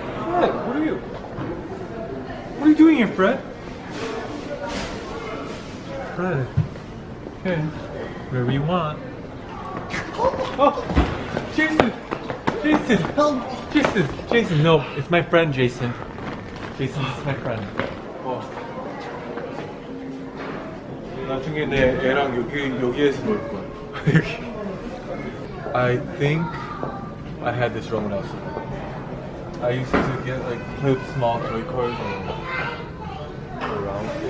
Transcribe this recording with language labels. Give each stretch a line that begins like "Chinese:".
English: Fred, what are you doing here, Fred? Fred. Okay. Wherever you want. Oh! Jason! Jason! Help! Jason, no, it's my friend Jason. Jason, this is my friend.
Korean: 나중에 내 애랑 여기에서 놀 거야.
English: I think I had this wrong when I was little. I used to get like play with small toy cars and go around.